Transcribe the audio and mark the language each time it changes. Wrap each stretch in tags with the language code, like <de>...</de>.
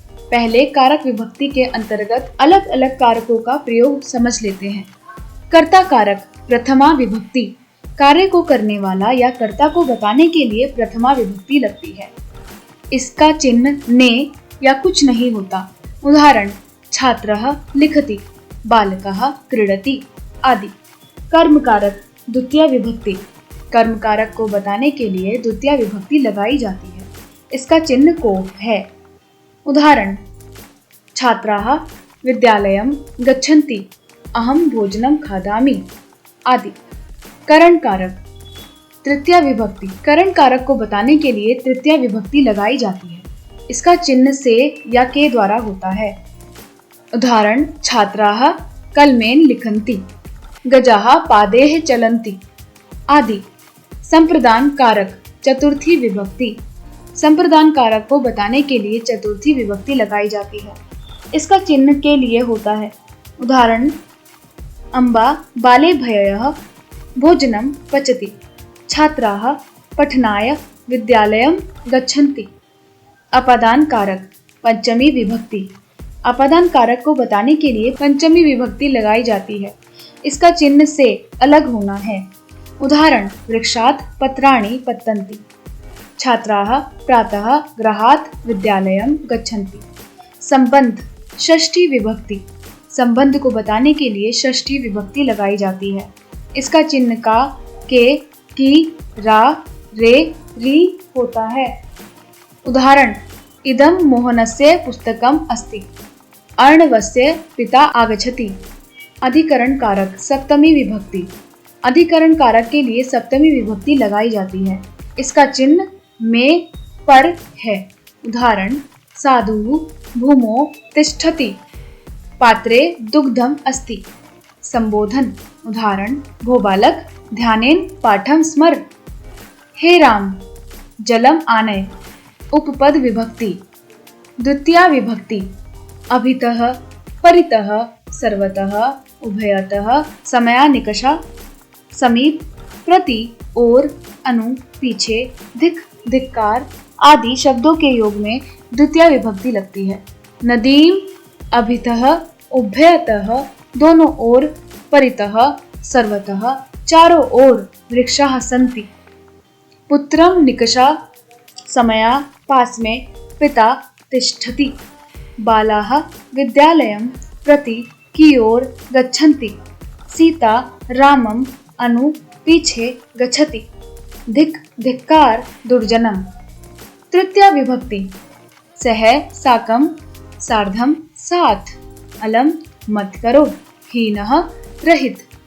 <hi>पहले कारक विभक्ति के अंतर्गत अलग अलग कारकों का प्रयोग समझ लेते हैं। कर्ता कारक। प्रथमा विभक्ति। कार्य को करने वाला या कर्ता को बताने के लिए प्रथमा विभक्ति लगती है। इसका चिन्ह ने या कुछ नहीं होता।</hi> <sa>उदाहरण: छात्रः लिखति, बालकः क्रीडति आदि।</sa> <hi>कर्म कारक। द्वितीया विभक्ति। कर्म कारक को बताने के लिए द्वितीया विभक्ति लगाई जाती है। इसका चिन्ह को है।</hi> <sa>उदाहरण: छात्राः विद्यालयं गच्छन्ति, अहं भोजनं खादामि आदि।</sa> <hi>करण कारक। तृतीया विभक्ति। करण कारक को बताने के लिए तृतीया विभक्ति लगाई जाती है। इसका चिन्ह से या के द्वारा होता है।</hi> <sa>उदाहरण: छात्राः कलमेन लिखन्ति, गजाः पादैः चलन्ति आदि।</sa> <hi>संप्रदान कारक। चतुर्थी विभक्ति। संप्रदान कारक को बताने के लिए चतुर्थी विभक्ति लगाई जाती है। इसका चिन्ह के लिए होता है।</hi> <sa>उदाहरण: अम्बा बालेभ्यः भोजनं पचति, छात्राः पठनाय विद्यालयं गच्छन्ति।</sa> <hi>अपादान कारक। पंचमी विभक्ति। अपादान कारक को बताने के लिए पंचमी विभक्ति लगाई जाती है। इसका चिन्ह से अलग होना है।</hi> <sa>उदाहरण: वृक्षात् पत्राणि पतन्ति, छात्राः प्रातः गृहात् विद्यालयं गच्छन्ति।</sa> <hi>संबंध। षष्ठी विभक्ति। संबंध को बताने के लिए षष्ठी विभक्ति लगाई जाती है। इसका चिन्ह का, के, की, रा, रे, री होता है।</hi> <sa>उदाहरण: इदं मोहनस्य पुस्तकम् अस्ति, अर्णवस्य पिता आगच्छति।</sa> <hi>अधिकरण कारक। सप्तमी विभक्ति। अधिकरण कारक के लिए सप्तमी विभक्ति लगाई जाती है। इसका चिन्ह में, पर है। उदाहरण:</hi> <sa>साधु भूमौ तिष्ठति, पात्रे दुग्धम अस्ति।</sa> <hi>संबोधन।</hi> <sa>उदाहरण: भो बालक ध्यानेन पाठं स्मर, हे राम जलम आनय।</sa> <hi>उपपद विभक्ति। द्वितीया विभक्ति। अभितः, परितः, सर्वतः, उभयतः, समयानिकषा, समीप, प्रति, ओर, अनु, पीछे, धिक, धिक्कार आदि शब्दों के योग में द्वितीया विभक्ति लगती है।</hi> <sa>नदीम, अभितः, उभयतः,</sa> <hi>दोनों ओर,</hi> <sa>परितः, सर्वतः</sa> <hi>चारों ओर</hi> <sa>वृक्षाः सन्ति। पुत्रं निकषा समया पास्मे पिता तिष्ठति। बालाः विद्यालयं प्रति कियोर गच्छन्ति। सीता रामम अनु</sa> <hi>पीछे</hi> <sa>गच्छति। धिक् धिक्कार दुर्जनम। तृतीया विभक्ति सह साकं सार्धम</sa> <hi>साथ। अलम मत करो। हीनः रहित।</hi>